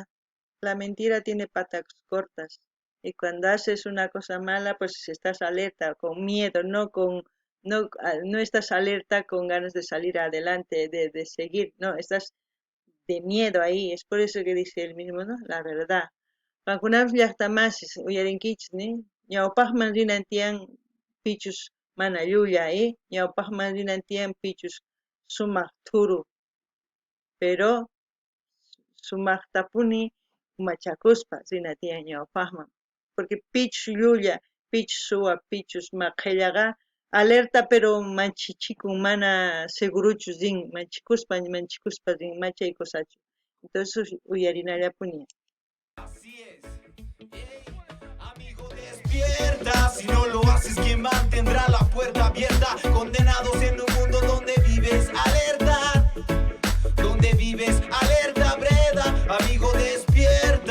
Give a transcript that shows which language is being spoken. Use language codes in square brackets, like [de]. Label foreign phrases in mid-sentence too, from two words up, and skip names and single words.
[es] La mentira tiene patas cortas. Y cuando haces una cosa mala, pues estás alerta, con miedo, no estás alerta con ganas de salir adelante, de seguir, no, estás de miedo ahí. Es por eso que dice él mismo, ¿no? La verdad. [qu] Qankunapish llaqtamasis uyarinkichikni ñawpaqman rinan tiyan pichus mana llulla ñawpaqman rinan tiyan pichus sumaq thuru pero sumaqtapuni machakuspa rina tiyan ñawpaqman porque pichus llulla pichus suwa pichus qhillaqa alerta pero manchichikun mana seguruchu rin manchikuspa rin machay kusachu entonces uyarinallapuña. [es] Así es. Amigo, despierta. Si no lo haces, ¿quién mantendrá la puerta abierta? Condenados en un mundo donde vives alerta. Donde vives alerta, Breda. Amigo, despierta.